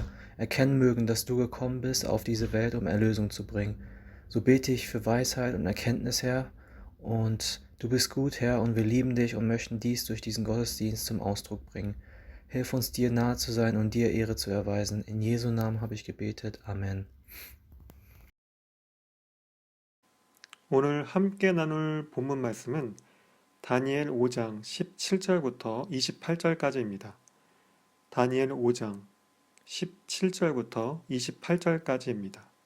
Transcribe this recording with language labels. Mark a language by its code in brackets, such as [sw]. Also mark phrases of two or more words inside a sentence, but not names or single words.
[de] Erkennen mögen, dass du gekommen bist auf diese Welt, um Erlösung zu bringen. So bete ich für Weisheit und Erkenntnis, Herr. Und du bist gut, Herr, und wir lieben dich und möchten dies durch diesen Gottesdienst zum Ausdruck bringen. Hilf uns, dir nahe zu sein und dir Ehre zu erweisen. In Jesu Namen habe ich gebetet. Amen. [ko] 오늘 함께 나눌 본문 말씀은 다니엘 5장 17절부터 28절까지입니다. 다니엘 5장 17절부터 28절까지입니다.